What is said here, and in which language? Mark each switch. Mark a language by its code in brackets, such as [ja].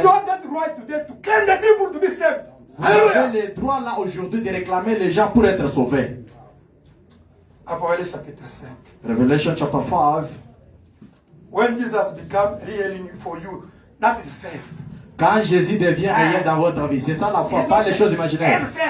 [en] You have that right today to claim the people to be saved. [fr] Vous avez [en] Hallelujah. [fr] le droit là aujourd'hui de réclamer les gens pour être sauvés. Apocalypse chapitre 5. [en] Revelation chapter 5. When Jesus became really for you, That is faith. [fr] Quand Jésus devient réel dans votre vie, c'est ça la foi, pas les choses imaginaires.